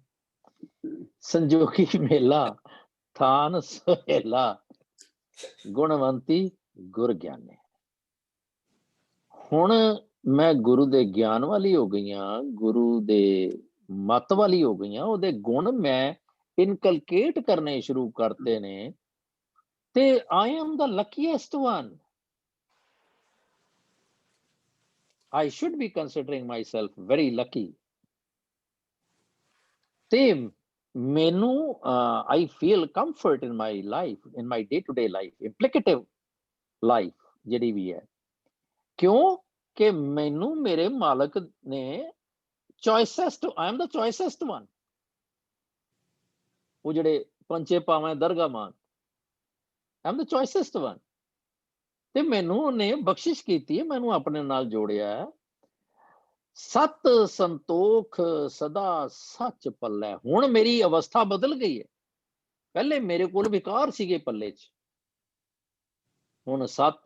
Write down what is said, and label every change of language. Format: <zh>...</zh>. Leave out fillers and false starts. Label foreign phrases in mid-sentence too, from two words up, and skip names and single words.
<pa>ਸੰਜੋਗੀ ਮੇਲਾ ਥਾਨ ਸੁਹੇਲਾ, ਗੁਣਵੰਤੀ ਗੁਰ ਗਿਆਨੇ। ਹੁਣ ਮੈਂ ਗੁਰੂ ਦੇ ਗਿਆਨ ਵਾਲੀ ਹੋ ਗਈਆਂ, ਗੁਰੂ ਦੇ ਮਤ ਵਾਲੀ ਹੋ ਗਈਆਂ, ਉਹਦੇ ਗੁਣ ਮੈਂ ਇਨਕਲਕੇਟ ਕਰਨੇ ਸ਼ੁਰੂ ਕਰਤੇ ਨੇ, ਤੇ</pa> <en>I am the luckiest one. I should be considering myself very lucky.</en> <pa>ਤੇ ਮੈਨੂੰ</pa> <en>I feel comfort in my life, in my day-to-day life, implicative life</en> <pa>ਜਿਹੜੀ ਵੀ ਹੈ। ਕਿਉਂ ਕਿ ਮੈਨੂੰ ਮੇਰੇ ਮਾਲਕ ਨੇ</pa> <en>choicest, I am the choicest one।</en> <pa>ਉਹ ਜਿਹੜੇ ਪੰਚੇ ਪਾਵੇਂ ਦਰਗਾਹ ਮਾਨ,</pa> <en>I am the choicest one।</en> <pa>ਤੇ ਮੈਨੂੰ ਉਹਨੇ ਬਖਸ਼ਿਸ਼ ਕੀਤੀ ਹੈ, ਮੈਨੂੰ ਆਪਣੇ ਨਾਲ ਜੋੜਿਆ। ਸਤ ਸੰਤੋਖ ਸਦਾ ਸੱਚ ਪੱਲੇ। ਹੁਣ ਮੇਰੀ ਅਵਸਥਾ ਬਦਲ ਗਈ ਹੈ, ਪਹਿਲੇ ਮੇਰੇ ਕੋਲ ਵਿਕਾਰ ਸੀਗੇ ਪੱਲੇ 'ਚ, ਹੁਣ ਸਤ।</pa>